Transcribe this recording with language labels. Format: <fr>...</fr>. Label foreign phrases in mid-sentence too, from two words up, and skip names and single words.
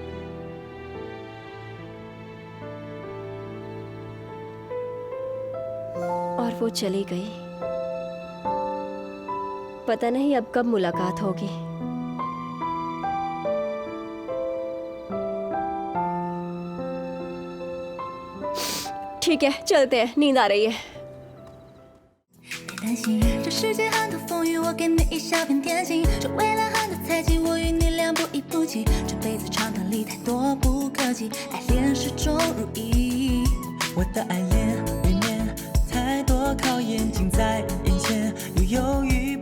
<hi>और वो चली गई। पता नहीं अब कब मुलाकात होगी। ठीक है, चलते हैं, नींद आ रही है।</hi> <zh>担心这世界很多风雨，我给你一小片天心。这未来很多猜忌，我与你俩不离不弃。这辈子长短里太多不可及，爱恋始终如一。我的爱恋里面太多考验近在眼前，又犹豫</zh>